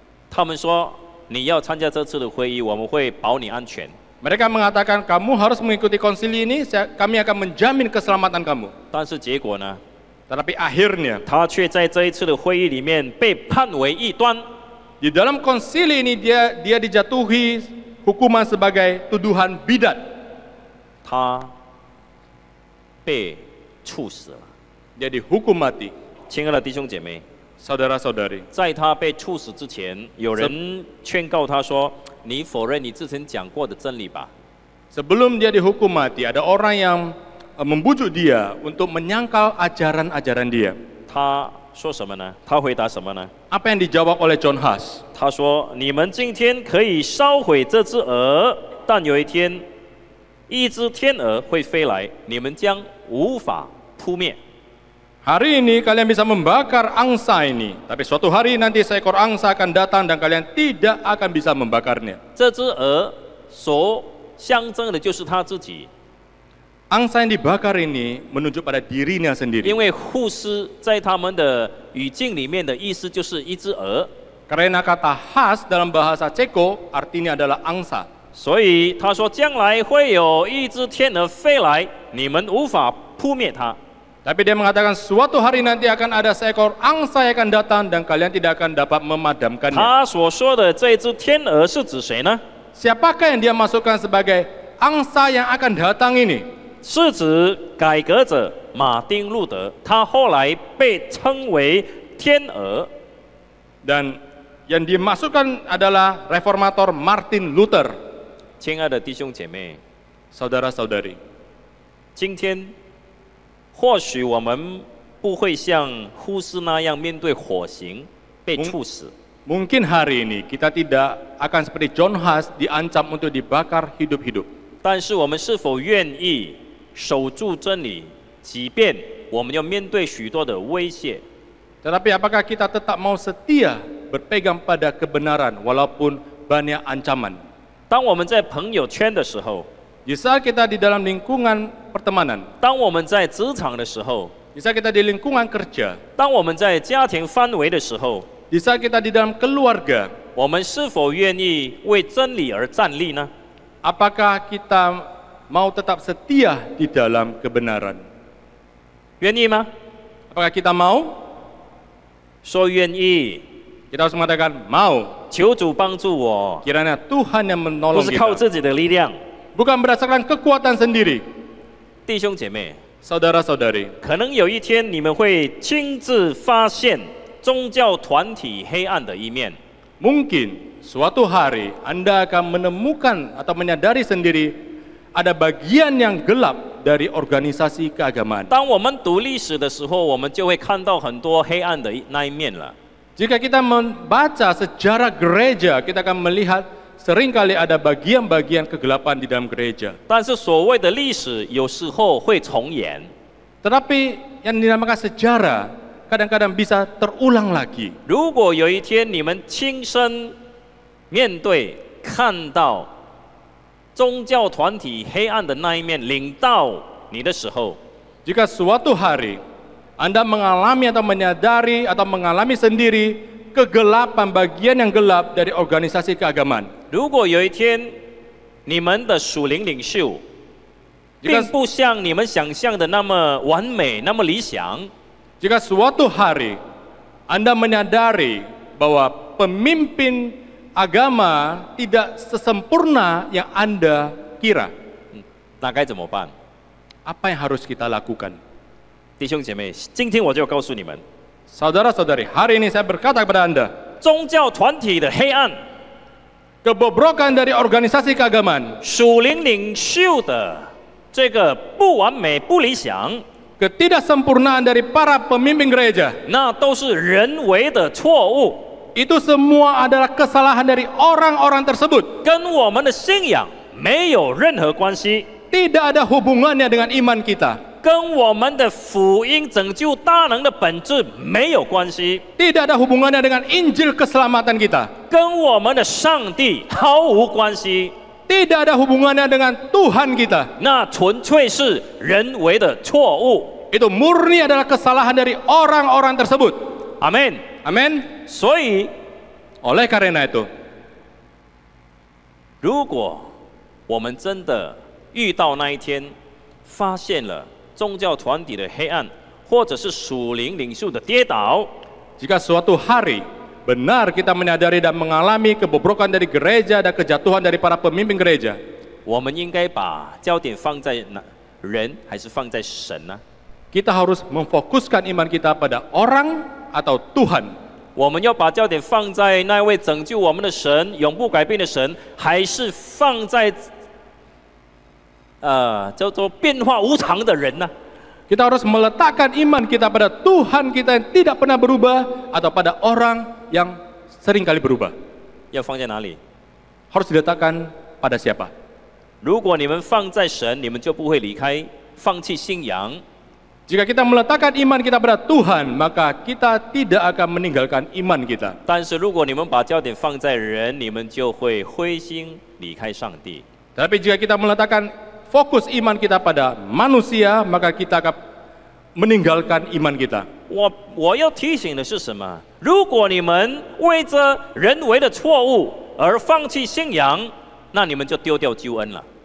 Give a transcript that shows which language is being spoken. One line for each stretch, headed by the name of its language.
Chinese: 他们说你要参加这次的会议，我们会保你安全。
Indonesian: Mereka mengatakan kamu harus mengikuti konsili ini, kami akan menjamin keselamatan kamu.
Chinese: 但是结果呢？
Indonesian: Tetapi akhirnya
Chinese: 他却在这一次的会议里面被判为异端。
Indonesian: di dalam konsili ini dia dijatuhi hukuman sebagai tuduhan bidat.
Chinese: 他被处死了。
Indonesian: Dia dihukum mati.
Chinese: 亲爱的弟兄姐妹，
Indonesian: Saudara-saudari,
Chinese: 在他被处死之前，有人劝告他说：“你否认你之前讲过的真理吧。”
Indonesian: sebelum dia dihukum mati, ada orang yang membujuk dia untuk menyangkal ajaran-ajaran dia.
Chinese: 他说什么呢？他回答什么呢？
Indonesian: Apa yang dijawab oleh John Huss?
Chinese: 他说：“你们今天可以烧毁这只鹅，但有一天，一只天鹅会飞来，你们将无法扑灭。”
Indonesian: Hari ini kalian bisa membakar angsa ini, tapi suatu hari nanti seekor angsa akan datang dan kalian tidak akan bisa membakarnya.
Chinese: 这只鹅所象征的就是他自己，
Indonesian: Angsa yang dibakar ini menunjuk pada dirinya sendiri.
Chinese: 因为护士在他们的语境里面的意思就是一只鹅，
Indonesian: Karena kata khas dalam bahasa Ceko artinya adalah angsa.
Chinese: 所以他说将来会有一只天鹅飞来，你们无法扑灭它。
Indonesian: Tapi dia mengatakan suatu hari nanti akan ada seekor angsa yang akan datang dan kalian tidak akan dapat memadamkannya.
Chinese: 他所说的这只天鹅是指谁呢？
Indonesian: Siapakah yang dia masukkan sebagai angsa yang akan datang ini?
Chinese: 是指改革者马丁路德，他后来被称为天鹅。
Indonesian: Dan yang dimasukkan adalah reformator Martin Luther.
Chinese: 亲爱的弟兄姐妹，
Indonesian: Saudara-saudari,
Chinese: 今天或许我们不会像呼斯那样面对火刑被处死，
Indonesian: mungkin hari ini kita tidak akan seperti John Huss diancam untuk dibakar hidup-hidup.
Chinese: 但是我们是否愿意守住真理，即便我们要面对许多的威胁？
Indonesian: Tetapi apakah kita tetap mau setia berpegang pada kebenaran walaupun banyak ancaman?
Chinese: 当我们在朋友圈的时候，
Indonesian: Di saat kita di dalam lingkungan pertemanan,
Chinese: 当我们在职场的时候，
Indonesian: di saat kita di lingkungan kerja,
Chinese: 当我们在家庭范围的时候，
Indonesian: di saat kita di dalam keluarga,
Chinese: 我们是否愿意为真理而站立呢？
Indonesian: apakah kita mau tetap setia di dalam kebenaran?
Chinese: 愿意吗？
Indonesian: Apakah kita mau?
Chinese: 说愿意，
Indonesian: Kita harus mengatakan mau.
Chinese: 求主帮助我，
Indonesian: Kiranya Tuhan yang
Chinese: 不
Indonesian: menolong
Chinese: 是靠
Indonesian: kita.
Chinese: 自己的力量。
Indonesian: Bukan berdasarkan kekuatan sendiri.
Chinese: 弟兄姐妹，
Indonesian: Saudara-saudari,
Chinese: 可能有一天你们会亲自发现宗教团体黑暗的一面。
Indonesian: mungkin suatu hari Anda akan menemukan atau menyadari sendiri ada bagian yang gelap dari organisasi keagamaan.
Chinese: 当我们读历史的时候，我们就会看到很多黑暗的那一面了。
Indonesian: Jika kita membaca sejarah gereja, kita akan melihat seringkali ada bagian-bagian kegelapan di dalam gereja.
Chinese: 但是所谓的历史有时候会重演，
Indonesian: Tetapi yang dinamakan sejarah kadang-kadang bisa terulang lagi.
Chinese: 如果有一天你们亲身面对、看到宗教团体黑暗的那一面领到你的时候，
Indonesian: Jika suatu hari Anda mengalami atau menyadari atau mengalami sendiri kegelapan bagian yang gelap dari organisasi keagamaan.
Chinese: 如果有一天你们的属灵领袖并不像你们想象的那么完美、那么理想，
Indonesian: Jika suatu hari Anda menyadari bahwa pemimpin agama tidak sesempurna yang Anda kira,
Chinese: 那该怎么办？
Indonesian: apa yang harus kita lakukan?
Chinese: 弟兄姐妹，今天我就告诉你们，
Indonesian: Saudara-saudari, hari ini saya berkata kepada Anda,
Chinese: 宗教团体的黑暗，
Indonesian: kebobrokan dari organisasi keagamaan,
Chinese: 属灵领袖的这个不完美、不理想，
Indonesian: ketidaksempurnaan dari para pemimpin gereja,
Chinese: 那都是人为的错误，
Indonesian: itu semua adalah kesalahan dari orang-orang tersebut.
Chinese: 跟我们的信仰没有任何关系，
Indonesian: Tidak ada hubungannya dengan iman kita.
Chinese: 跟我们的福音拯救大能的本质没有关系，
Indonesian: Tidak ada hubungannya dengan Injil keselamatan kita.
Chinese: 跟我们的上帝毫无关系，
Indonesian: Tidak ada hubungannya dengan Tuhan kita.
Chinese: 那纯粹是人为的错误。
Indonesian: Itu murni adalah kesalahan dari orang-orang tersebut.
Chinese: 阿门。
Indonesian: Amin.
Chinese: 所以，
Indonesian: Oleh karena itu,
Chinese: 如果我们真的遇到那一天，发现了宗教团体的黑暗，或者是属灵领袖的跌倒，
Indonesian: jika suatu hari benar kita menyadari dan mengalami kebobrokan dari gereja dan kejatuhan dari para pemimpin gereja,
Chinese: 我们应该把焦点放在哪人，还是放在神呢？
Indonesian: kita harus memfokuskan iman kita pada orang atau Tuhan.
Chinese: 我们要把焦点放在那位拯救我们的神、永不改变的神，还是放在叫做变化无常的人呢？
Indonesian: Kita harus meletakkan iman kita pada Tuhan kita yang tidak pernah berubah atau pada orang yang sering kali berubah.
Chinese: 要放在哪里？
Indonesian: Harus diletakkan pada siapa?
Chinese: 如果你们放在神，你们就不会离开、放弃信仰。
Indonesian: Jika kita meletakkan iman kita pada Tuhan, maka kita tidak akan meninggalkan iman kita.
Chinese: 但是如果你们把焦点放在人，你们就会灰心离开上帝。
Indonesian: Tapi jika kita meletakkan fokus iman kita pada manusia, maka kita akan meninggalkan iman kita.
Chinese: 我要提醒的是什么？如果你们为着人为的错误而放弃信仰，那你们就丢掉救恩了。